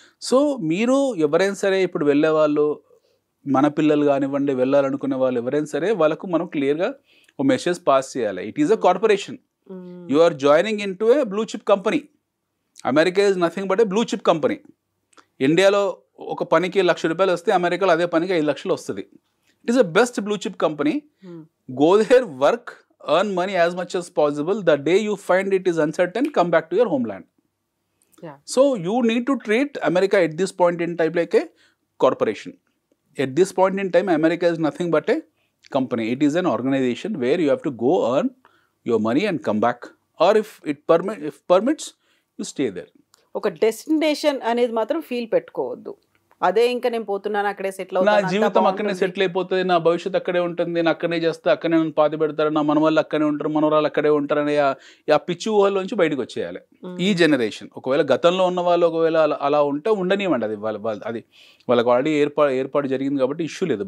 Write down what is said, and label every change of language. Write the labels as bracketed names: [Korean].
[Telugu] So మీరు ఎవరైనా సరే ఇప్పుడు వెళ్ళే వాళ్ళు, మన పిల్లలు కానివ్వండి, వెళ్ళాలనుకునే వాళ్ళు ఎవరైనా సరే, వాళ్ళకు మనం క్లియర్గా ఒక మెసేజ్ పాస్ చేయాలి. [English] It is a corporation. You are joining in to a blue chip company. America is nothing but a blue chip company. [Telugu] ఇండియాలో ఒక పనికి ₹1,00,000 వస్తే అమెరికాలో అదే పనికి 5 లక్షలు వస్తుంది. [English] It is a best blue chip company. Go there, work, earn money as much as possible. The day you find it is uncertain, come back to your homeland. So you need to treat America at this point in time like a corporation. At this point in time, America is nothing but a company. It is an organization where you have to go earn your money and come back, or if permits, you stay there. [Telugu] ఒక destination అనేది మాత్రం feel పెట్టుకోవద్దు. అదే ఇంకా నేను పోతున్నాను, అక్కడే settle అవుతాను, నా జీవితం అక్కడనే సెటిల్ అయిపోతుంది, నా భవిష్యత్తు అక్కడే ఉంటుంది, నేను అక్కడనే చేస్తే అక్కడనే నన్ను పాతి పెడతారు, నా మనవాళ్ళు అక్కడే ఉంటారు, మనవరాలు అక్కడే ఉంటారు అనే ఆ పిచ్చి ఊహల్లోంచి బయటకు వచ్చేయాలి ఈ జనరేషన్. ఒకవేళ గతంలో ఉన్న వాళ్ళు ఒకవేళ అలా ఉంటే ఉండనివ్వండి, అది అది వాళ్ళకి ఆల్రెడీ ఏర్పాటు జరిగింది కాబట్టి ఇష్యూ లేదు.